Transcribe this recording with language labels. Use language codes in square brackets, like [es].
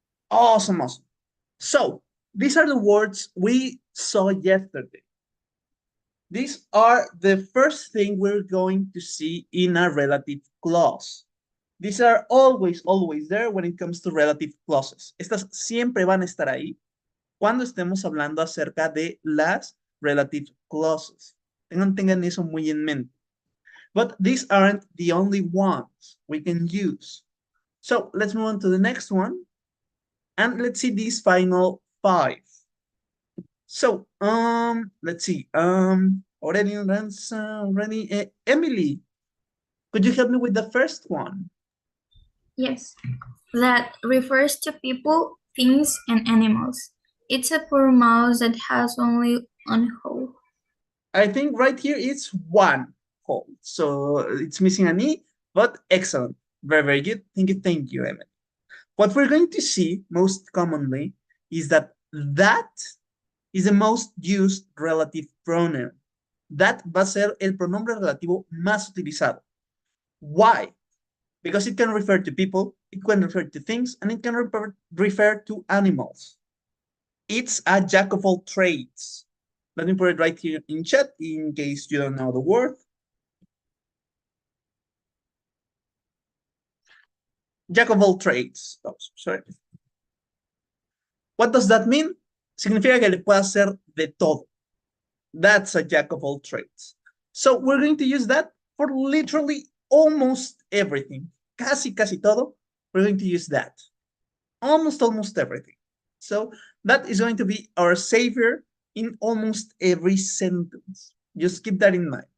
[en] Awesome, awesome. So, these are the words we saw yesterday. These are the first thing we're going to see in a relative clause. These are always there when it comes to relative clauses. [es] Estas siempre van a estar ahí cuando estemos hablando acerca de las relative clauses. Tengan eso muy en mente. [en] But these aren't the only ones we can use. So let's move on to the next one. And let's see these final 5. So, let's see. Aurelian, Ransom, Rennie, Emily, could you help me with the first one? Yes, that refers to people, things, and animals. It's a poor mouse that has only one hole. I think right here it's one hole. So it's missing an E, but excellent. Very good. Thank you, Emily. What we're going to see most commonly is that is the most used relative pronoun. [es] That va a ser el pronombre relativo más utilizado. [en] Why? Because it can refer to people, it can refer to things, and it can refer to animals. It's a jack of all trades. Let me put it right here in chat in case you don't know the word. Jack of all trades. Oh, sorry. What does that mean? [es] Significa que le puede hacer de todo. [en] That's a jack of all trades. So we're going to use that for literally almost everything. [es] Casi todo, [en] we're going to use that. Almost everything. So that is going to be our savior in almost every sentence. Just keep that in mind.